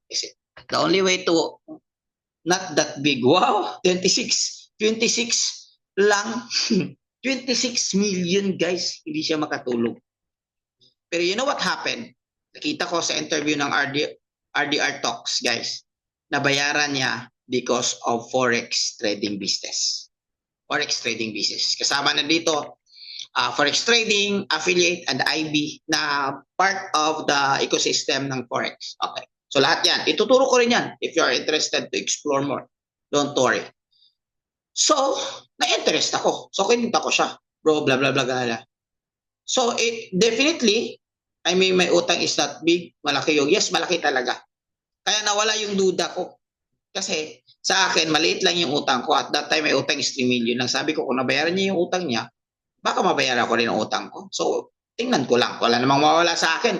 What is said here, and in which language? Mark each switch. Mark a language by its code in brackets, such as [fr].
[en] Kasi the only way to not that big. [tl] Wow, 26 lang. [en] 26 million guys, [tl] hindi siya makatulog. Pero [en] you know what happened? [tl] Nakita ko sa interview ng RDR Talks, guys, nabayaran niya because of forex trading business. [en] Forex trading business. [tl] Kasama na dito, forex trading, affiliate, and IB na part of the ecosystem ng forex. Okay. So lahat yan. Ituturo ko rin yan [en] if you are interested to explore more. Don't worry. [tl] So, na-interest ako. So, kinita ko siya. Bro, blah, blah, blah, blah. [en] So, definitely, I mean, my utang is not big. [tl] Malaki yung, [en] yes, [tl] malaki talaga. Kaya nawala yung duda ko. Kasi, sa akin, maliit lang yung utang ko. [en] At that time, my utang is 3 million [tl] lang. Sabi ko, kung nabayaran niya yung utang niya, baka mabayaran ko rin ang utang ko. So, tingnan ko lang. Wala namang mawala sa akin.